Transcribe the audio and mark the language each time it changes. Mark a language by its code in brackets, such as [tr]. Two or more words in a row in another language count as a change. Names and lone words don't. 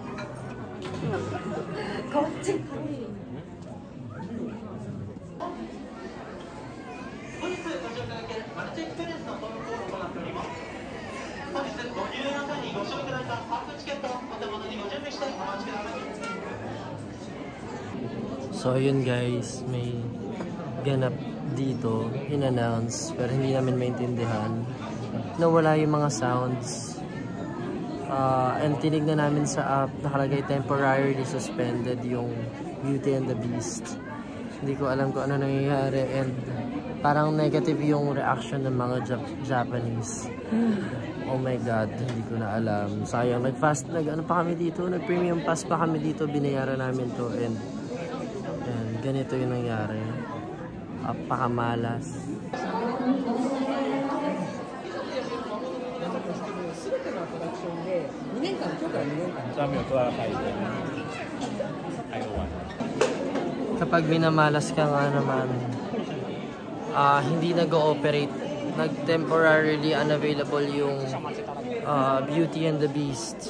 [ja] こっち。本日ご紹介いただけるマルチエクスプレスの登録を行っております。本日ご入園の際にご使用いただいたパークチケットをお手元にご準備してお待ちください。 [tl] So yun guys, may ganap dito, in-announce, pero hindi namin maintindihan. Nawala yung mga sounds. And tinignan namin sa app, nakalagay [en] temporarily suspended [tl] yung Beauty and the Beast. Hindi ko alam kung ano nangyayari and parang negative yung reaction ng mga Japanese. [en] Oh my god, [tl] hindi ko na alam. Sayang, ano pa kami dito, nag- [en] premium pass [tl] pa kami dito, binayaran namin to and ganito yung nangyari. Apakamalas. Kapag minamalas ka nga naman, hindi nag-ooperate, nag- [en] temporarily unavailable [tl] yung Beauty and the Beast.